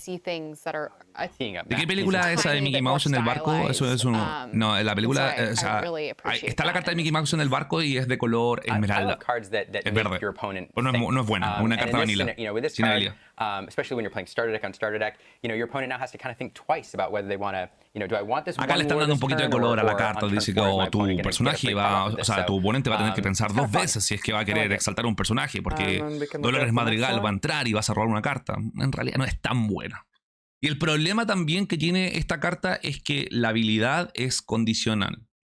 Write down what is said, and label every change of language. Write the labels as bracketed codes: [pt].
[es] ¿De qué película es esa de Mickey Mouse en el barco? Eso es no, la película, o sea, está la carta de Mickey Mouse en el barco y es de color esmeralda. Es verde. No es buena, es una carta vanilla, sin habilidad. [en] Especially when you're playing starter deck on starter deck, your opponent now has to kind of think twice about whether they want to, do I want this? [es] Acá le están dando un poquito de color a la carta. Dice que tu personaje tu oponente va a tener que pensar 2 veces si es que va a querer exaltar un personaje, porque Dolores Madrigal va a entrar y vas a robar una carta. En realidad no es tan buena. Y el problema también que tiene esta carta es que la habilidad es condicional.